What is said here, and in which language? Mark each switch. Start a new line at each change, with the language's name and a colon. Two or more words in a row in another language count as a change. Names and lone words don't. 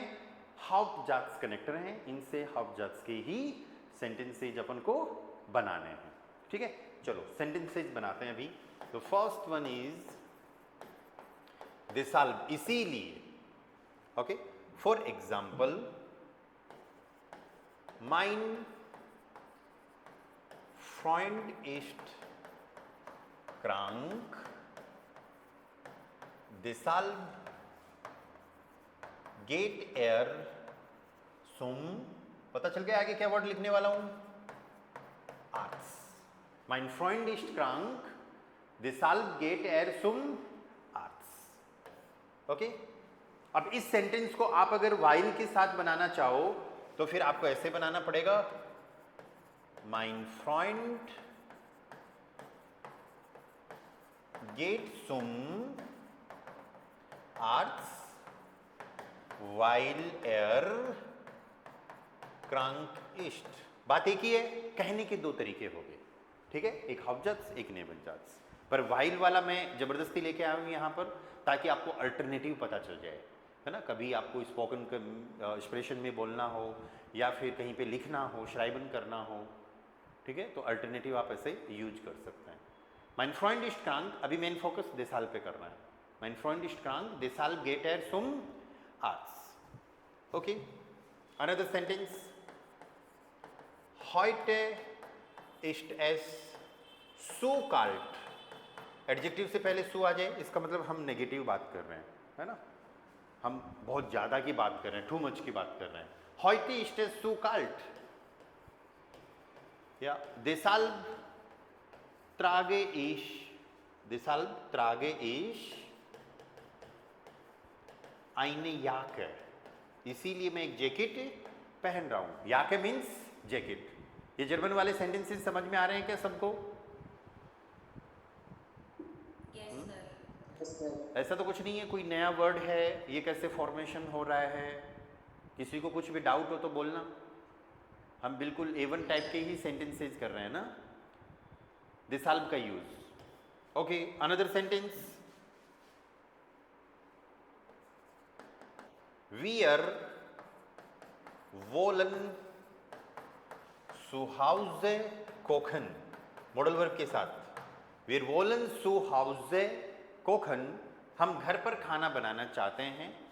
Hindi: हाउप्टजात्स कनेक्टर हैं। इनसे हाउप्टजात्स के ही सेंटेंसेज अपन को बनाने हैं, ठीक है। चलो सेंटेंसेज बनाते हैं अभी। तो
English: first one is
Hindi: देसाल्व, इसीलिए, ओके।
English: for example,
German: mein Freund ist krank, deshalb geht er zum,
Hindi: पता चल गया आगे क्या वर्ड लिखने वाला हूं?
German: Arzt. Mein Freund ist krank, deshalb geht er zum Arzt.
Hindi: ओके। अब इस सेंटेंस को आप अगर वाइल के साथ बनाना चाहो तो फिर आपको ऐसे बनाना पड़ेगा,
German: mein Freund geht zum Arzt weil er krank ist।
Hindi: बात एक ही है, कहने के दो तरीके हो गए, ठीक है, एक हाउप्टजात्स एक नेबनजात्स। पर वाइल वाला मैं जबरदस्ती लेके आया हूँ यहाँ पर ताकि आपको अल्टरनेटिव पता चल जाए, है ना। कभी आपको
English: spoken expression
Hindi: में बोलना हो या फिर कहीं पे लिखना हो, श्राइबन करना हो, ठीक है, तो अल्टरनेटिव आप ऐसे यूज कर सकते हैं।
German: Mein Freund ist krank,
Hindi: अभी मेन फोकस deshalb पे करना है।
German: Mein Freund ist krank, deshalb geht er zum Arzt.
English: Okay, another sentence.
German: Heute ist es so kalt.
Hindi: एडजेक्टिव से पहले सो आ जाए, इसका मतलब हम नेगेटिव बात कर रहे हैं, है ना, हम बहुत ज़्यादा की बात कर रहे हैं,
English: too much
Hindi: की बात कर रहे हैं।
German: Heute ist es so kalt. Ja, deshalb trage ich eine Jacke.
Hindi: इसीलिए मैं एक जैकेट पहन रहा हूं। याके
English: means jacket.
Hindi: ये जर्मन वाले सेंटेंसेस समझ में आ रहे हैं क्या सबको? ऐसा तो कुछ नहीं है, कोई नया वर्ड है, ये कैसे फॉर्मेशन हो रहा है, किसी को कुछ भी डाउट हो तो बोलना। हम बिल्कुल A1 टाइप के ही सेंटेंसेस कर रहे हैं ना, deshalb का यूज।
English: okay, another sentence.
German: Wir wollen zu Hause kochen,
Hindi: मॉडल वर्ब के साथ।
German: Wir wollen zu Hause kochen,
Hindi: हम घर पर खाना बनाना चाहते हैं।